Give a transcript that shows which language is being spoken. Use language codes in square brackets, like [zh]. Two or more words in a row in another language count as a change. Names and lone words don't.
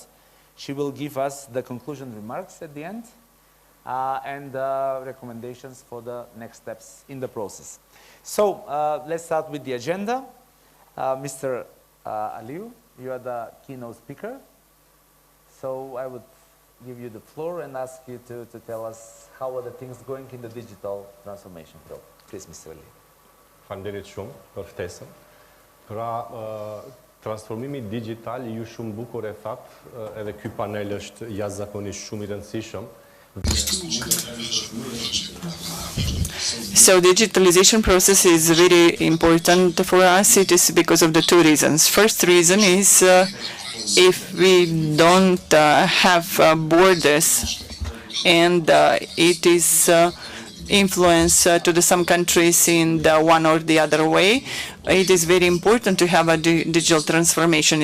[en] She will give us the conclusion remarks at the end and recommendations for the next steps in the process. So let's start with the agenda. Mr. Aliu, you are the keynote speaker. So I would give you the floor and ask you to tell us how are the things going in the digital transformation field. Please, Mr. Aliu. [sq] Faleminderit shumë për ftesën. Pra, transformimi digital ju shumë bukur e thatë, edhe ky panel është jashtëzakonisht shumë i rëndësishëm. [en] So digitalization process is very important for us. It is because of the two reasons. First reason is if we don't have borders, and it is influence to some countries in the one or the other way, it is very important to have a digital transformation.